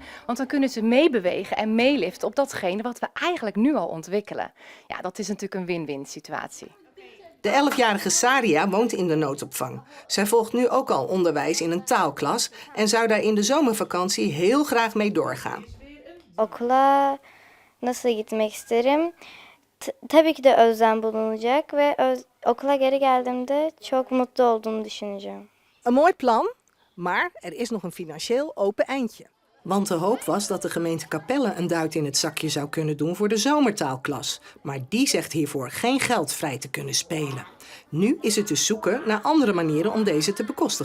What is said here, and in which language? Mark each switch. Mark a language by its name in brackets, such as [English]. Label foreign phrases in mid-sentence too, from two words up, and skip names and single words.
[Dutch] Want dan kunnen ze meebewegen en meeliften op datgene wat we eigenlijk nu al ontwikkelen. Ja, dat is natuurlijk een win-win situatie. De 11-jarige Saria woont in de noodopvang. Zij volgt nu ook al onderwijs in een taalklas en zou daar in de zomervakantie heel graag mee doorgaan. [Turkish] Okula nasıl gitmek isterim? Tabii ki de özlem bulunacak ve okula geri geldiğimde çok mutlu olduğumu düşüneceğim. [Dutch] Een mooi plan, maar er is nog een financieel open eindje. Want de hoop was dat de gemeente Capelle een duit in het zakje zou kunnen doen voor de zomertaalklas. Maar die zegt hiervoor geen geld vrij te kunnen spelen. Nu is het dus zoeken naar andere manieren om deze te bekostigen.